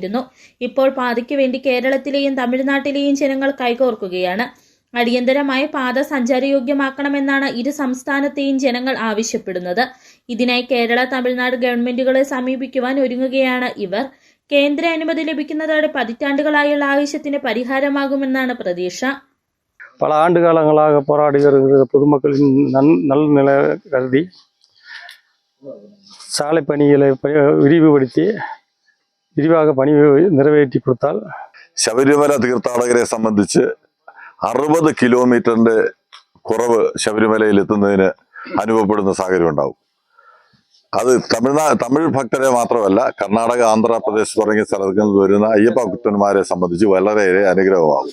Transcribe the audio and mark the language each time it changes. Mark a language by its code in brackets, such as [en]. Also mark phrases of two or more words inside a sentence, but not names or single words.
[ml] ഇപ്പോൾ പാതയ്ക്ക് വേണ്ടി കേരളത്തിലെയും തമിഴ്നാട്ടിലെയും ജനങ്ങൾ കൈകോർക്കുകയാണ്. അടിയന്തരമായ പാത സഞ്ചാരയോഗ്യമാക്കണമെന്നാണ് ഇരു സംസ്ഥാനത്തെയും ജനങ്ങൾ ആവശ്യപ്പെടുന്നത്. ഇതിനായി കേരള, തമിഴ്നാട് ഗവൺമെന്റുകളെ സമീപിക്കുവാൻ ഒരുങ്ങുകയാണ് ഇവർ. കേന്ദ്ര അനുമതി ലഭിക്കുന്നതോടെ പതിറ്റാണ്ടുകളായുള്ള ആവശ്യത്തിന് പരിഹാരമാകുമെന്നാണ് പ്രതീക്ഷ. [ta] பல ஆண்டு காலங்களாக போராடி வருகிற பொதுமக்களின் நலநிலை கருதி சாலை பணிகளை விரிவாக பணி [ml] നിറവേറ്റി കൊടുത്താൽ ശബരിമല തീർത്ഥാടകരെ സംബന്ധിച്ച് 60 കിലോമീറ്ററിന്റെ കുറവ് ശബരിമലയിൽ എത്തുന്നതിന് അനുഭവപ്പെടുന്ന സാഹചര്യം ഉണ്ടാവും. അത് തമിഴ് ഭക്തരെ മാത്രമല്ല, കർണാടക, ആന്ധ്രാപ്രദേശ് തുടങ്ങിയ സ്ഥലങ്ങളിൽ നിന്ന് വരുന്ന അയ്യപ്പ ഭക്തന്മാരെ സംബന്ധിച്ച് വളരെയേറെ അനുഗ്രഹമാകും.